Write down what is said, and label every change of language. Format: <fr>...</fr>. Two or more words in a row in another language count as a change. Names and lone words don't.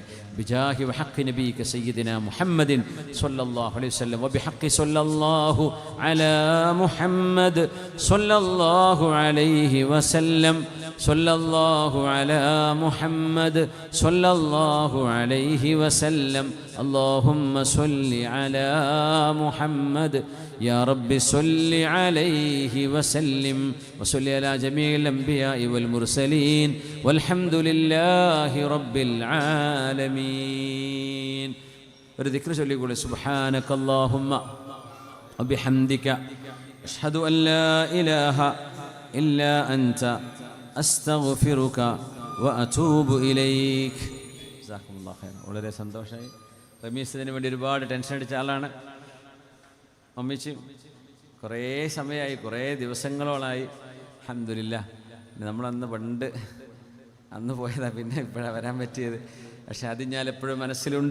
<ar>بجاه وحق نبيك سيدنا محمد صلى الله عليه وسلم وبحق صلى الله على محمد صلى الله عليه وسلم صلى الله على محمد صلى الله عليه وسلم. اللهم صل على محمد يا رب صل عليه وسلم وصل على جميع الأنبياء والمرسلين والحمد لله رب العالمين.</ar> <ml>ഒരു ദിക്ർ ചൊല്ലിക്കൂടെ?</ml> <ar>سبحانك اللهم وبحمدك أشهد أن لا إله إلا أنت أستغفرك وأتوب إليك. جزاكم الله خير.</ar> <ml>വളരെ സന്തോഷമായി. റമീസിന് വേണ്ടി ഒരുപാട് ടെൻഷൻ അടിച്ച ആളാണ്. അമ്മച്ചി കുറേ സമയമായി, കുറേ ദിവസങ്ങളോളായി അൽഹംദുലില്ലാ. നമ്മളന്ന് പണ്ട് അന്ന് പോയതാ, പിന്നെ ഇപ്പോഴാണ് വരാൻ പറ്റിയത്. പക്ഷെ അത് ഞാൻ എപ്പോഴും മനസ്സിലുണ്ട്.</ml>